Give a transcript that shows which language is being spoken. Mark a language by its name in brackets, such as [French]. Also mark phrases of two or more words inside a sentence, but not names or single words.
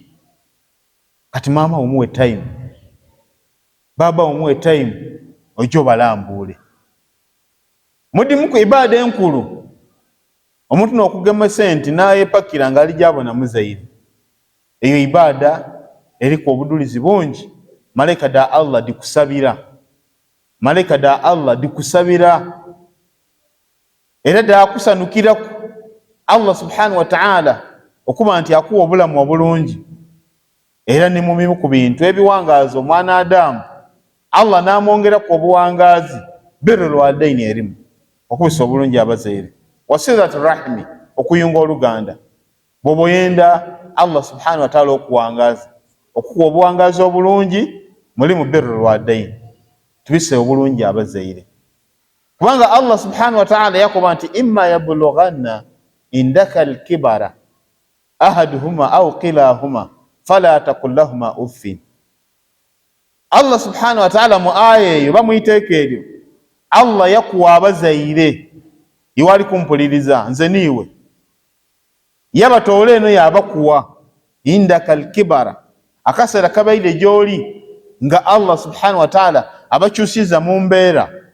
[Soga] Kati mama omuwe time, baba omuwe time, ojo balambule. Mudimu ku ibada enkulu, omuntu n'okugema sente n'ayepakira nga ali gyabona muzaire, eyo ibada eriku obudulizi bungi. Malaika da Allah dikusabira, malaika da Allah dikusabira, era da akusanukiraku Allah [Arabic] سبحانه وتعالى [Soga] okuba nti akuwa obulamu obulungi. Era ne mumimu ku bintu ebiwangaazi omwana Adamu, Allah n'amwongeraku obuwangaazi, [Arabic] بر الوالدين [Soga] erimu, okubisa obulungi abazaire, [Arabic] وصلة الرحم, [Soga] okuyunga oluganda. Bw'oba oyenda Allah [Arabic] سبحانه وتعالى [Soga] okuwangaaza, okukuwa obuwangaazi obulungi, mulimu [Arabic] بر الوالدين, [Soga] tubise obulungi abazaire. Kubanga Allah [Arabic] سبحانه وتعالى [Soga] yakuba nti [Arabic] إما يبلغن عندك الكبر أحدهما أو كلاهما فلا تقل لهما أف. [Soga] Allah [Arabic] سبحانه وتعالى [Soga] mu aya eyo bamuyiteeka eryo, Allah yakuwa abazaire iwali kumpuliriza nze niiwe, yabatoole eno yabakuwa [Arabic] عندك الكبر, [Soga] akaseera kabaire gy'oli nga Allah subhanahu wa ta'ala abakyusiza mu mbeera.